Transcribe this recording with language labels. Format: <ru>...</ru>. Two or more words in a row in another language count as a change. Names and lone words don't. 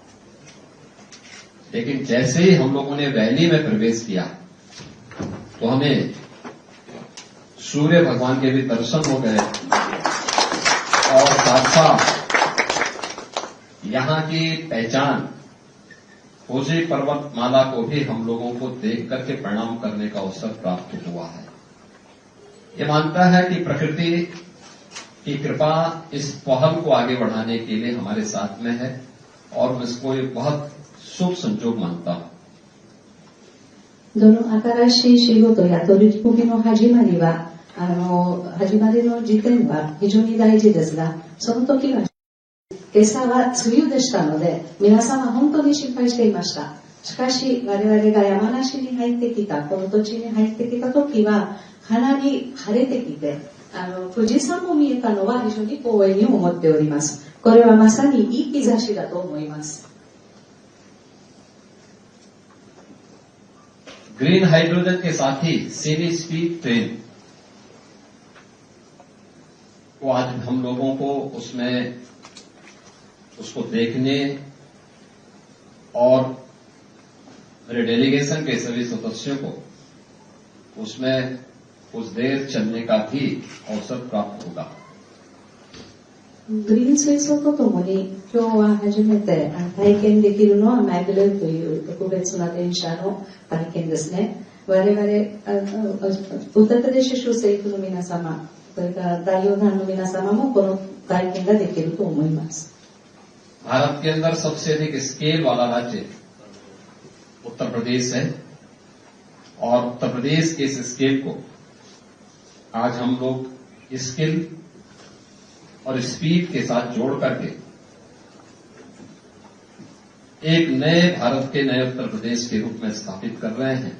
<hi>लेकिन जैसे ही हम लोगों ने वैली में प्रवेश किया तो हमें सूर्य भगवान के भी दर्शन हो गए और साथ साथ यहां की पहचान फूजी पर्वतमाला को भी हम लोगों को देख करके प्रणाम करने का अवसर प्राप्त हुआ है। ये मानता है कि प्रकृति की कृपा इस पहल को आगे बढ़ाने के लिए हमारे साथ में है और मैं इसको एक बहुत शुभ संजोग मानता हूं।</hi> <ja>どの新しい仕事や取り組みの始まりは、始まりの時点は非常に大事ですが、その時は今朝は梅雨でしたので、皆さんは本当に心配していました。しかし我々が山梨に入ってきた、この土地に入ってきた時はかなり晴れてきて、富士山も見えたのは非常に光栄に思っております。これはまさにいい兆しだと思います。</ja> <en>green hydrogen</en> <hi>के साथ ही</hi> <en>semi speed train</en> <hi>को आज हम लोगों को उसको देखने और मेरे डेलीगेशन के सभी सदस्यों को उसमें कुछ देर चलने का भी अवसर प्राप्त होगा।</hi> <ja>グリーン水素とともに今日は初めて体験できるのはマイグレーという特別な電車の体験ですね。我々ウタタデシュ州政府の皆様、それから代表団の皆様もこの体験ができると思います。</ja> <hi>भारत के अंदर सबसे अधिक स्केल वाला राज्य उत्तर प्रदेश है और उत्तर प्रदेश के इस स्केल को आज हम लोग स्किल और स्पीड के साथ जोड़ करके एक नए भारत के नए उत्तर प्रदेश के रूप में स्थापित कर रहे हैं।</hi>